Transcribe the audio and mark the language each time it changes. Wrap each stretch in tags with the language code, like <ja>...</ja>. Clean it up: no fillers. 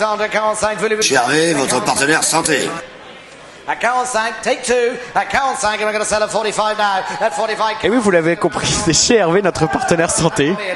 <fr>Gervais, votre partenaire santé.</fr> <en>At 45, take 2. At 45, we're going to sell at 45 now. At 45.</en> <fr>Et oui, vous l'avez compris, c'est chez Hervé, notre partenaire santé.</fr>